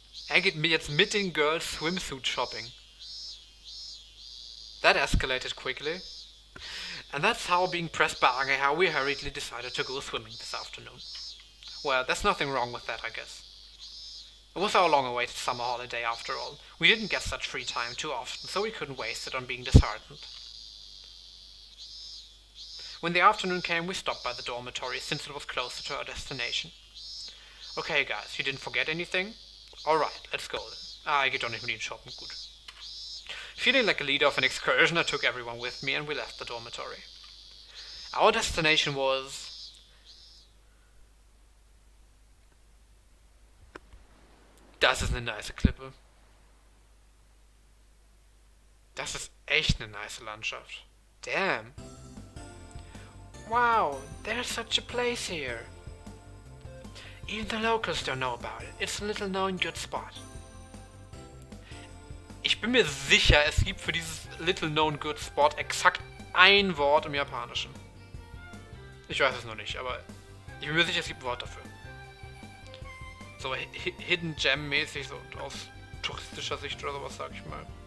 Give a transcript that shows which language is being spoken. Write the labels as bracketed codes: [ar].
[de] Er geht mir jetzt mit den [en] Girls Swimsuit shopping. That escalated quickly. And that's how, being pressed by Ageha, we hurriedly decided to go swimming this afternoon. Well, there's nothing wrong with that, I guess. It was our long-awaited summer holiday after all. We didn't get such free time too often, so we couldn't waste it on being disheartened. When the afternoon came, we stopped by the dormitory, since it was closer to our destination. Okay guys, you didn't forget anything? Alright, let's go then. [de] Ich [en] don't even need [de] shoppen, gut. [en] Feeling like a leader of an excursion, I took everyone with me and we left the dormitory. Our destination was... [de] Das ist eine nice Klippe. Das ist echt eine nice Landschaft. [en] Damn. Wow, there's such a place here. Even the locals don't know about it. It's a little known good spot. [de] Ich bin mir sicher, es gibt für dieses [en] little known good spot [de] exakt ein Wort im Japanischen. Ich weiß es noch nicht, aber ich bin mir sicher, es gibt ein Wort dafür. So Hidden Gem mäßig, so aus touristischer Sicht oder sowas, sag ich mal.